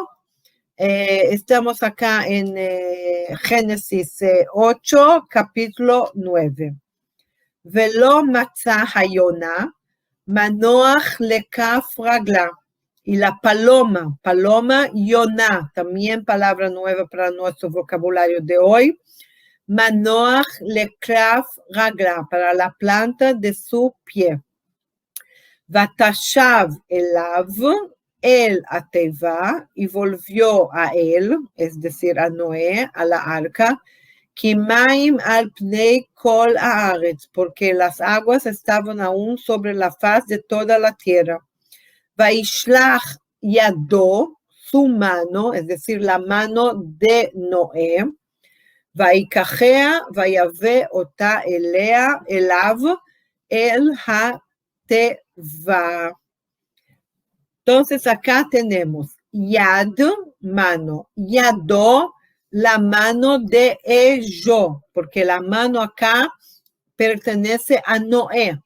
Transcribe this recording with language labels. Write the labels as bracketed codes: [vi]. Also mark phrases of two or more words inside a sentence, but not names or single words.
[es] Estamos acá en Génesis 8, capítulo 9. [he] ולא מצאה היונה, מנוח לכף רגלה. [es] Y la paloma, Yonah, también palabra nueva para nuestro vocabulario de hoy. [he] מנוח לכף רגלה, [es] para la planta de su pie. [he] ותשב אליו, אל התבה, [es] y volvió a él, es decir, a Noé, a la arca, [he] כי מים על פני כל הארץ, [es] porque las aguas estaban aún sobre la faz de toda la tierra. [he] וישלח ידו, [es] su mano, es decir, la mano de Noé, [he] ויקחה, ויבא אתה אליה, אליו, אל התבה. [es] Entonces acá tenemos yad, mano, yado, la mano de ellos, porque la mano acá pertenece a Noé.